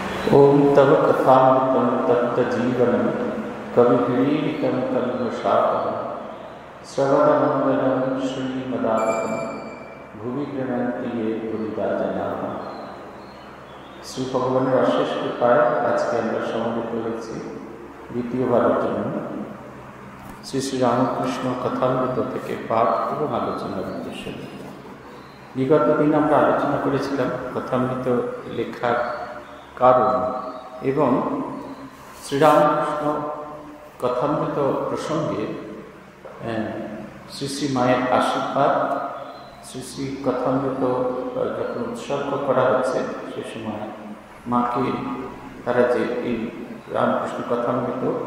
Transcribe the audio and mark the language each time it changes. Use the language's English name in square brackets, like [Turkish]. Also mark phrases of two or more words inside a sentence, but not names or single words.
[Sanskrit] ओम तव कथामृतं तप्तजीवनं कविभिरीडितं कल्मषापहं श्रवणमङ्गलं श्रीमदाततं भुवि गृह्णन्ति ये भुविदा जनाः। [Bangla] শ্রী ভগবানের অশেষ কৃপায় আজকে আমরা সমবেত হয়েছি দ্বিতীয়বারের জন্য শ্রী শ্রী রামকৃষ্ণ কথামৃত থেকে পাঠ এবং আলোচনার উদ্দেশ্য। বিগত দিন আমরা আলোচনা করেছিলাম কথামৃত লেখার কারণ এবং শ্রীরামকৃষ্ণ কথামৃত প্রসঙ্গে শ্রী শ্রী মায়ের আশীর্বাদ, শ্রী শ্রী কথামৃত যখন উৎসর্গ করা হচ্ছে সে সময় মাকে তারা যে এই রামকৃষ্ণ কথামৃত